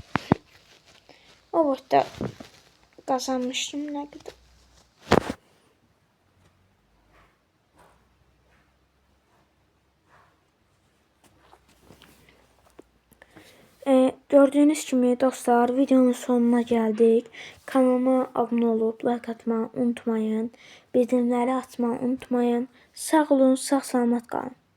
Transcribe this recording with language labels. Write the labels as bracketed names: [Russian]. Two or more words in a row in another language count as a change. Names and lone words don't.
[Azerbaijani] O vaxtda qazanmışdım nə qədər. [Turkish] Gördüğünüz kimi dostlar videonun sonuna geldik. Kanalıma abone olup like atmayı unutmayın. Bildirimleri açmayı unutmayın. [Azerbaijani] Sağ olun, sağ salamat qalın.